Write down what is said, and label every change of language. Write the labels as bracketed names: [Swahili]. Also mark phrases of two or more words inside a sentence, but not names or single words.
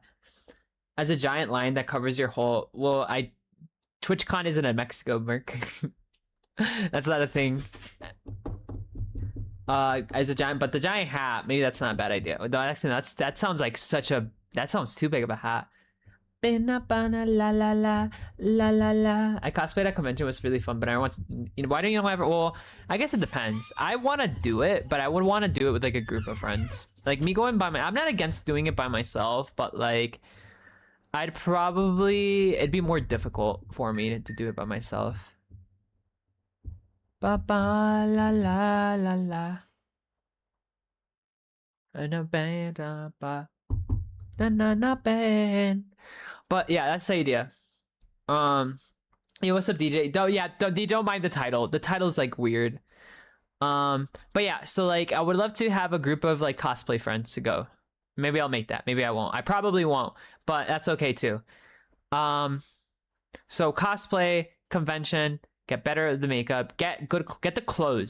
[English] As a giant line that covers your whole. Well, TwitchCon isn't in Mexico, Merc. That's not a thing. As a giant, but the giant hat, maybe that's not a bad idea. No, actually, that sounds like that sounds too big of a hat. La la la la la la. I cosplayed at a convention, was really fun, but I want to, why don't you ever? Well, I guess it depends. I want to do it, but I would want to do it with like a group of friends. Like me going by I'm not against doing it by myself, but like it'd be more difficult for me to do it by myself. Ba ba la la la la. And a band ba na na na band. But yeah, that's the idea. Yo, what's up, DJ? Don't mind the title. The title's like weird. But yeah, so like I would love to have a group of like cosplay friends to go. Maybe I'll make that. Maybe I won't. I probably won't, but that's okay too. So cosplay convention, get better at the makeup, get the clothes.